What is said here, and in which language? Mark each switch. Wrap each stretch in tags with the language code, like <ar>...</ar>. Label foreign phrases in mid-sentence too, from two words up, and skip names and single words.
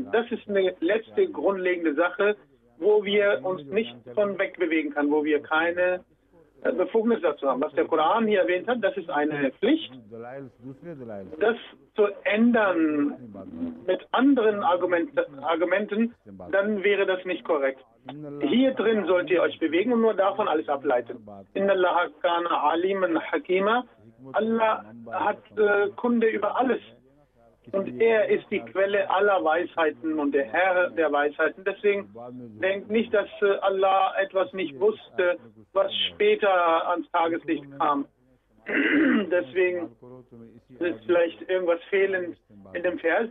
<de>Das ist eine letzte grundlegende Sache, wo wir uns nicht von wegbewegen können, wo wir keine Befugnis dazu haben. Was der Koran hier erwähnt hat, das ist eine Pflicht. Das zu ändern mit anderen Argumenten, dann wäre das nicht korrekt. Hier drin sollt ihr euch bewegen und nur davon alles ableiten.</de> <ar>إن الله كان عليما حكيما.</ar> <de>Allah hat Kunde über alles. Und er ist die Quelle aller Weisheiten und der Herr der Weisheiten. Deswegen denkt nicht, dass Allah etwas nicht wusste, was später ans Tageslicht kam. Deswegen ist vielleicht irgendwas fehlend in dem Vers.</de>